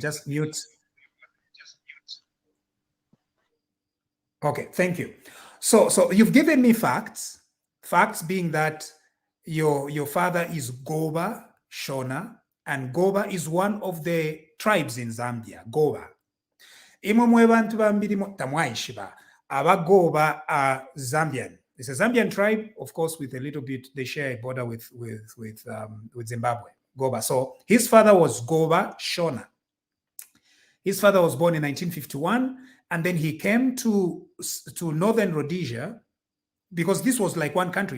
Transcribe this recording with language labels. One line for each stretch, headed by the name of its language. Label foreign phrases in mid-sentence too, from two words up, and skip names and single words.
English: Just mute. Okay, thank you. So you've given me facts. Facts being that your father is Goba Shona, and Goba is one of the tribes in Zambia. Goba.
Bemba: Imwe bantu bambiri tamwaishiba.
English: Aba Goba are Zambian. It's a Zambian tribe, of course, with a little bit, they share a border with Zimbabwe. Goba. So his father was Goba Shona. His father was born in 1951, and then he came to Northern Rhodesia, because this was like one country.